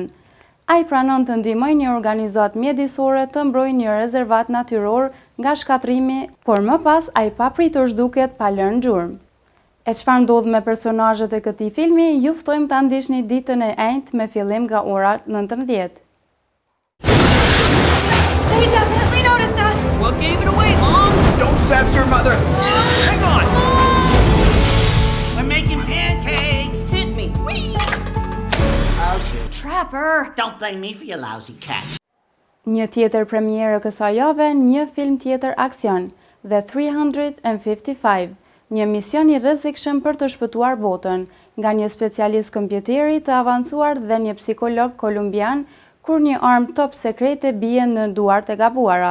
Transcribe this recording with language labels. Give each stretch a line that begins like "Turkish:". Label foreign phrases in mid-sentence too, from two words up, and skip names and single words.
Albanian: Ai pranon të ndihmojë një organizatë mjedisore të mbrojë një rezervat natyror nga shkatrimi, por më pas ai papritur zhduket pa lënë gjurmë. E çfarë ndodh me personazhet e këtij filmi, ju ftojmë ta ndiqni ditën e enjtë me fillim nga ora 19.
English: They definitely noticed us. What gave it away, Mom? Don't sass your mother. Hang on. We're making pancakes. Hit me. Oh shit. Trapper. Don't blame me for your lousy catch.
Albanian: Një tjetër premierë kësaj jave, një film tjetër aksion, The 355, një mision i rrezikshëm për të shpëtuar botën nga një specialist kompjuteri të avancuar dhe një psikolog kolumbian kur një armë top sekrete bie në duart e gabuara.